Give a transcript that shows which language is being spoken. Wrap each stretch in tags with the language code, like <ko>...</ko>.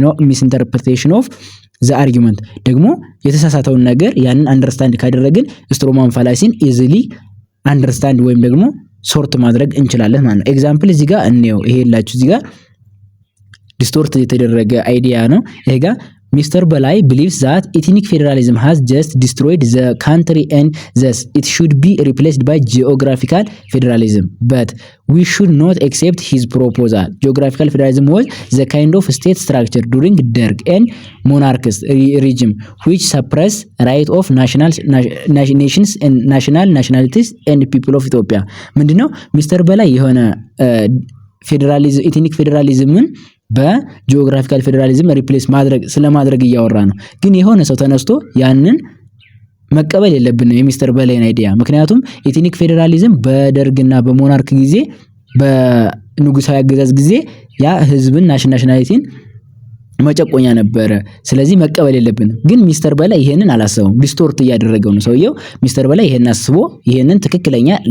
<en>misinterpretation of the argument።</en> <am>ደግሞ የተሳሳተውን ነገር ያንን አንደርስታንድ ካደረግን ስትሮማን ፋላሲን ኢዚሊ አንደርስታንድ ወይም ደግሞ ሶርት ማድረግ እንችላለን ማለት ነው። ኤግዛምፕል እዚህ ጋር እንየው። ይሄ ላችሁ እዚህ ጋር ዲስቶርት የተደረገ አይዲያ ነው። ይሄ ጋር Mr.</am> <en>Belay believes that ethnic federalism has just destroyed the country and thus it should be replaced by geographical federalism. But we should not accept his proposal. Geographical federalism was the kind of state structure during Derg and monarchist regime which suppressed right of nations and nationalities and people of Ethiopia.</en> <am>ምንድነው ሚስተር በላይ የሆነ ፌደራሊዝም ኤትኒክ ፌደራሊዝምን በጂኦግራፊካል ፌደራሊዝም ሪፕሌስ ስለማድረግ እያወራ ነው። ግን የሆነ ሰው ተነስቶ ያንን መቀበል የለብንም የሚስተር በላይን አይዲያ። ምክንያቱም ኤትኒክ ፌደራሊዝም በደርግና በሞናርክ ጊዜ በንጉሳዊ አገዛዝ ጊዜ ያ ህዝብን ናሽናሊቲን መጨቆኛ ነበረ። ስለዚህ መቀበል የለብንም። ግን ሚስተር በላይ ይሄንን አላሰበም። ዲስቶርት እያደረገው ነው ሰውየው። ሚስተር በላይ ይሄንን አስቦ ይሄንን ትክክለኛ</am>